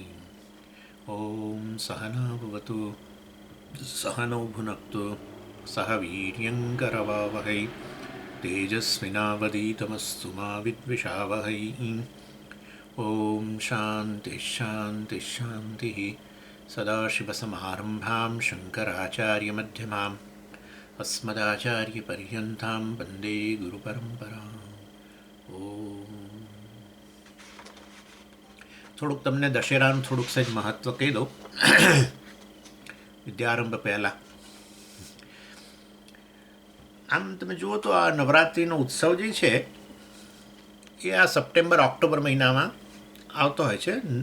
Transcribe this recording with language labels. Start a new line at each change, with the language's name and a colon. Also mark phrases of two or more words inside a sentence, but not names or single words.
Sanskrit: ॐ सहना भवतु सहनौ भुनक्तु सह वीर्यङ्करवावहै तेजस्विनावधीतमस्तु मा विद्विषावहै। ॐ शान्तिः शान्तिः शान्तिः। सदाशिवसमारम्भां शङ्कराचार्यमध्यमाम् अस्मदाचार्यपर्यन्तां वन्दे गुरुपरम्पराम्।
Gujarati: થોડુંક તમને દશેરાનું થોડુંક સહેજ મહત્ત્વ કહી દઉં વિદ્યારંભ પહેલાં. આમ તમે જુઓ તો આ નવરાત્રિનો ઉત્સવ જે છે એ આ સપ્ટેમ્બર ઓક્ટોબર મહિનામાં આવતો હોય છે.